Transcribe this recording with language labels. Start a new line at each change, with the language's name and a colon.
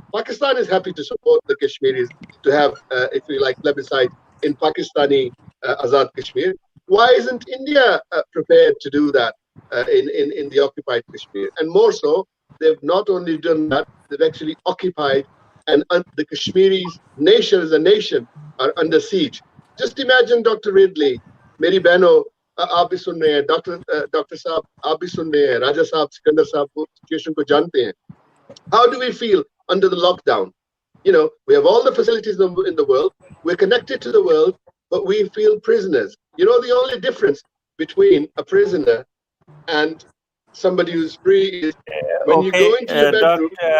English: Pakistan is happy to support the Kashmiris to have, if you like, plebiscite in Pakistani Azad Kashmir. Why isn't India prepared to do that in the occupied Kashmir? And more so, they've not only done that, they've actually occupied, and the Kashmiris nation as a nation are under siege. Just imagine, Dr.
Hindi: Ridley, Meri Bano, आप भी सुन रहे हैं, doctor साहब आप भी सुन रहे हैं, राजा साहब सिकंदर साहब को सिचुएशन को जानते हैं.
English: How do we feel under the lockdown? We have all the facilities in the world, we're connected to the world, but we feel prisoners. The only difference between a prisoner and somebody who's free is when you go into your bedroom.